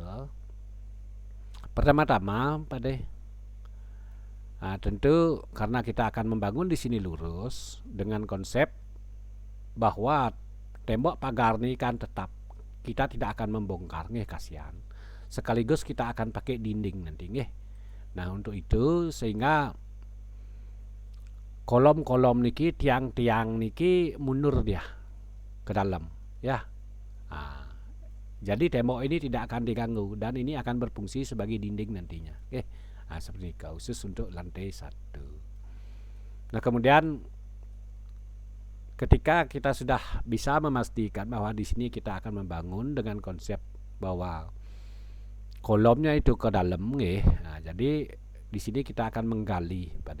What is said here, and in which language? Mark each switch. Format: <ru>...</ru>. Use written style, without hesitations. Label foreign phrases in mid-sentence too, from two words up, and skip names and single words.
<id>Pertama-tama pada tentu karena kita akan membangun di sini lurus dengan konsep bahwa tembok pagar ini kan tetap kita tidak akan membongkar kasihan. Sekaligus kita akan pakai dinding nanti Nah untuk itu sehingga kolom-kolom niki, tiang-tiang niki mundur dia ke dalam ya. Jadi tembok ini tidak akan diganggu dan ini akan berfungsi sebagai dinding nantinya. Seperti itu khusus untuk lantai 1. Nah kemudian ketika kita sudah bisa memastikan bahwa di sini kita akan membangun dengan konsep bahwa kolomnya itu ke dalam jadi di sini kita akan menggali Pak.</id>